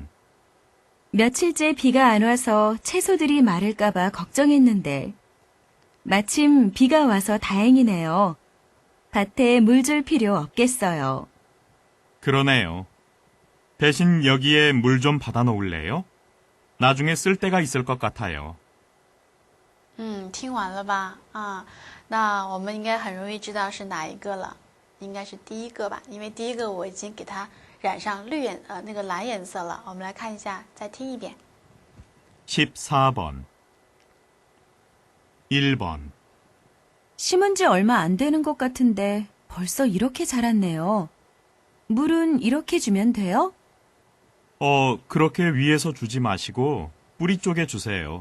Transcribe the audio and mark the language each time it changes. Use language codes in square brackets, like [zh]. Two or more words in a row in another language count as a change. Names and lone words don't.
[ko] 며칠째 비가 안 와서 채소들이 마를까봐 걱정했는데 마침 비가 와서 다행이네요. 밭에 물 줄 필요 없겠어요. 그러네요. 대신 여기에 물 좀 받아 놓을래요? 나중에 쓸 때가 있을 것 같아요. [zh] 听完了吧？啊，那我们应该很容易知道是哪一个了，应该是第一个吧，因为第一个我已经给它染上那个蓝颜色了。我们来看一下，再听一遍。 [ko] 14번 1번 심은 지 얼마 안 되는 것 같은데 벌써 이렇게 자랐네요. 물은 이렇게 주면 돼요? 그렇게 위에서 주지 마시고 뿌리 쪽에 주세요.